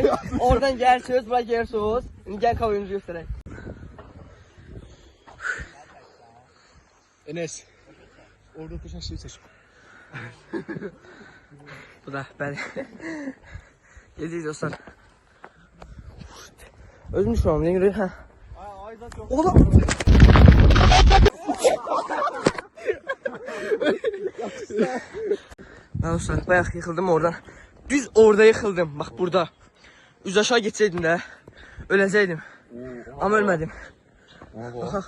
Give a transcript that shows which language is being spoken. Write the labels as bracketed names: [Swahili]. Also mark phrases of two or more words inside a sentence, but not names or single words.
[Azerbaijani] Oradan gəlirsiniz, bura gelirsiniz. İndi gəl kafemizi göstərək. Enes. Orada otursan şey seç. Bu da bəli. Gedirik dostlar. Özüm düşməm, ne görür? Hə. Oğlum. [Turkish] Ben dostlar bayağı yıkıldım oradan. Düz orada yıkıldım. Bak burada. Üz aşağı geçseydim de öləcəydim. Ama ölmedim. Bak.